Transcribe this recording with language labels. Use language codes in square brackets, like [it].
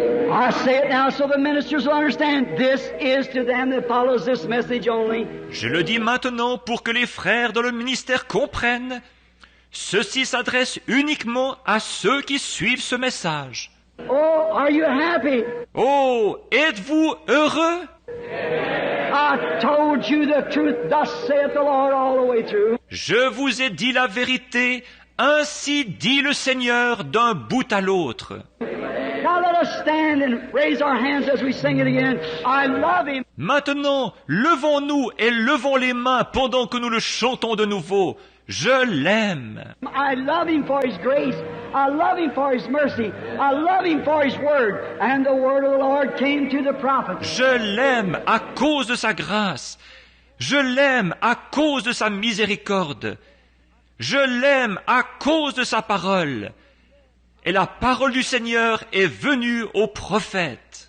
[en] I say it now so the ministers will understand. This is to them that follows this message only. [fr] Je le dis maintenant pour que les frères dans le ministère comprennent. Ceci s'adresse uniquement à ceux qui suivent ce message. [en] Oh, are you happy? [fr] Oh, êtes-vous heureux? [en] I told you the truth. Thus saith the Lord all the way through. [fr] Je vous ai dit la vérité, Ainsi dit le Seigneur d'un bout à l'autre. [en] Now let us stand and raise our hands as we sing it again. I love Him. [fr] Maintenant, levons-nous et levons les mains pendant que nous le chantons de nouveau. Je l'aime. [en] I love Him for His grace. I love Him for His mercy. I love Him for His word. And the word of the Lord came to the prophet. [fr] Je l'aime à cause de sa grâce. Je l'aime à cause de sa miséricorde. Je l'aime à cause de sa parole. Et la parole du Seigneur est venue au prophète.